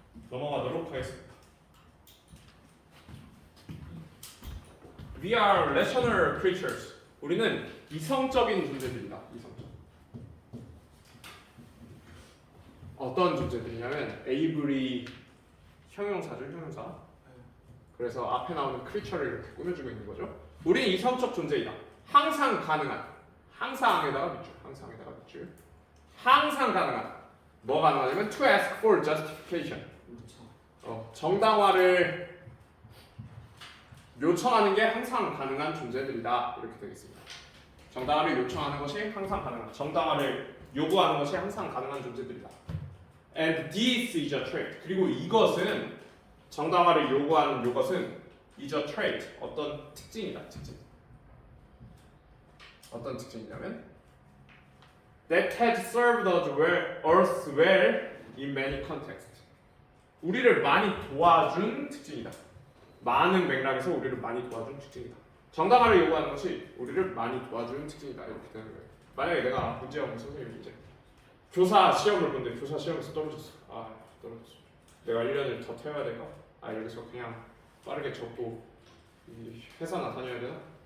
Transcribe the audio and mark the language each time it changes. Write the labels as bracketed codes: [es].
[ko] 넘어가도록 하겠습니다. [en] We are rational creatures. [ko] 우리는 이성적인 존재들이다. 이성적. 어떤 존재들이냐면 able이 형용사죠, 형용사. 그래서 앞에 나오는 creature를 이렇게 꾸며주고 있는 거죠. 우리는 이성적 존재이다. 항상 가능한, 항상에다가 밑줄, 항상에다가 밑줄. 항상 가능한. 뭐 가능하냐면 [en] to ask for justification. [ko] 정당화를 요청하는 게 항상 가능한 존재들이다. 이렇게 되겠습니다. 정당화를 요청하는 것이 항상 가능한, 정당화를 요구하는 것이 항상 가능한 존재들이다. [en] And this is a trait. [ko] 그리고 이것은 정당화를 요구하는 이것은 [en] is a trait. [ko] 어떤 특징이다. 특징. 어떤 특징이냐면 [en] that has served us well in many contexts. [ko] 우리를 많이 도와준 특징이다. 많은 맥락에서 우리를 많이 도와준 특징이다. 정당화를 요구하는 것이 우리를 많이 도와주는 특징이다. 이렇게 되는 거예요. 만약에 내가 문제영 선생님이 이제 교사 시험을 보는데 교사 시험에서 떨어졌어. 떨어졌어. 내가 1년을 더 태워야 될까? 여기서 그냥 빠르게 접고 회사나 다녀야 되나?